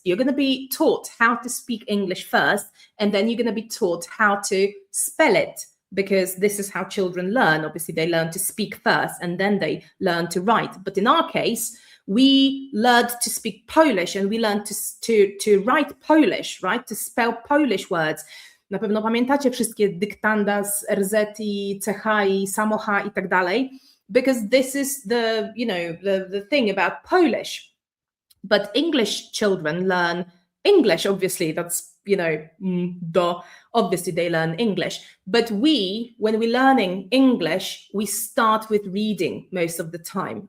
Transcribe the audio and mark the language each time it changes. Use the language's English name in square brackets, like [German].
[English] You're going to be taught how to speak English first, and then you're going to be taught how to spell it, because this is how children learn. Obviously, they learn to speak first, and then they learn to write. But in our case, we learned to speak Polish, and we learned to write Polish, right, to spell Polish words. [Polish] Na pewno pamiętacie wszystkie dyktanda z RZ i CH i samocha i tak dalej. [English] Because this is the, you know, the thing about Polish. But English children learn English, obviously, that's, you know, obviously they learn English. But when we're learning English, we start with reading most of the time.